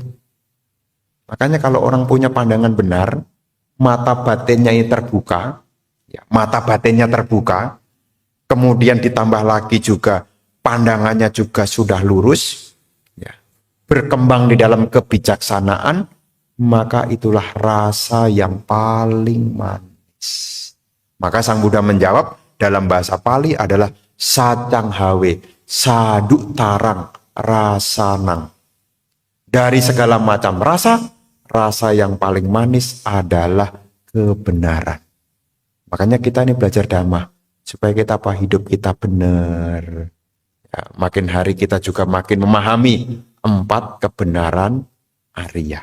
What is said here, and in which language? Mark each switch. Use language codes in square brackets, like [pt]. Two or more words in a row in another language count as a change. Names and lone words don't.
[id] Makanya kalau orang punya pandangan benar, mata batinnya ini terbuka, mata batinnya terbuka, kemudian ditambah lagi juga pandangannya juga sudah lurus, berkembang di dalam kebijaksanaan, maka itulah rasa yang paling manis. Maka Sang Buddha menjawab, dalam bahasa Pali adalah [pi] sacang hawe, saduk tarang, rasanang. [id] Dari segala macam rasa, rasa yang paling manis adalah kebenaran. Makanya kita ini belajar dhamma, supaya kita hidup kita benar. Ya, makin hari kita juga makin memahami 4 kebenaran Arya.